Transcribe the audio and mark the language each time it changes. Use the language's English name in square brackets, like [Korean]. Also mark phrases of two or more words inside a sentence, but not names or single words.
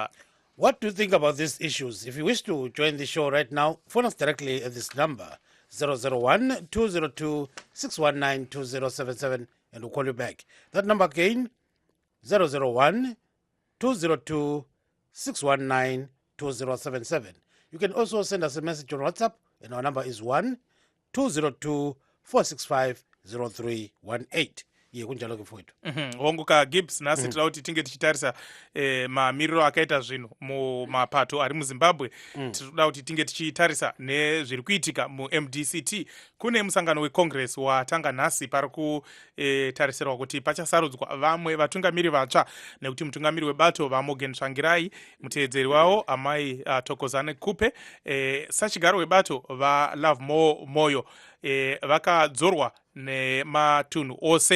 [English] What do you think about these issues? If you wish to join the show right now, phone us directly at this number, 001-202-619-2077, and we'll call you back. That number again, 001-202-619-2077. You can also send us a message on WhatsApp, and our number is 1-202-465-0318. [Zulu] Ye kunjalo ke mfowethu. [Shona] Honguka Gibbs nasi tila kuti tinge tichitarisa mamiriro akaita zvinhu mumapato ari muZimbabwe. Tinoda kuti tinge tichitarisa nezviri kuitika mu MDCT. Kune musangano weCongress watanga nhasi pari kutarisirwa kuti pachasarudzwa vamwe vatungamiri vatsva nekuti mutungamiri webato vaMorgan Tsvangirai, muteedzeri wavo amai Thokozani Kupe, sachigaro webato vaLove Moyo vakadzorwa nematunhu ose.